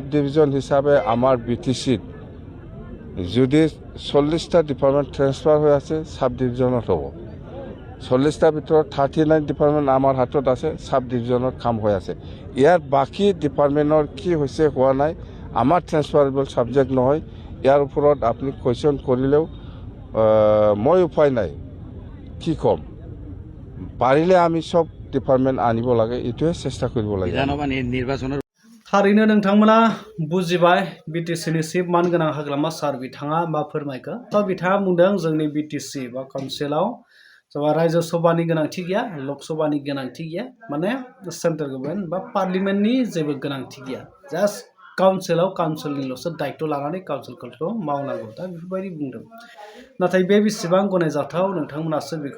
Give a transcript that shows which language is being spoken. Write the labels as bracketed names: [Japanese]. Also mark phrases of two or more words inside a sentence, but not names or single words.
[Assamese] ডিভিজন হিচাপে আমাৰ বিটিচিত যদি 40টা ডিপাৰ্টমেণ্ট ট্ৰেন্সফাৰ হৈ আছে [English] sub division [Assamese] হ'ব 40টাৰ ভিতৰত 39 ডিপাৰ্টমেণ্ট আমাৰ হাতত আছে [English] sub division [Assamese] কাম হৈ আছে ইয়াৰ বাকী ডিপাৰ্টমেণ্টৰ কি হৈছে হোৱা নাই আমাৰ [English] transferable subject [Assamese] নহয় ইয়াৰ ওপৰত আপুনি কুৱেশ্যন কৰিলেও মই উপায় নাই কি ক'ম পাৰিলে আমি সব ডিপাৰ্টমেণ্ট আনিব লাগে এইটোৱে চেষ্টা কৰিব লাগে নিৰ্বাচনৰ [Bodo] थारैनो नोंथांमोना बुजिबाय बिटिसिनि चिफ मानगोनां हाग्रामा सार बिथाङा मा फोरमायखो तो बिथाङा बुंदों जोंनि बिटिसि बा काउन्सिलाव सोरबा राज्यसभानि गोनांथि गैया लोकसभानि गोनांथि गैया माने [English] central government [Bodo] बा पार्लियामेन्टनि जेबो गोनांथि गैया जास्ट काउन्सिलाव काउन्सिलनिल'सो दायित्व लानानै काउन्सिलखौ मावनांगौ दा बेफोरबायदि बुंदों नाथाय बे बेसेबां गनायजाथाव नोंथांमोनासो बेखौ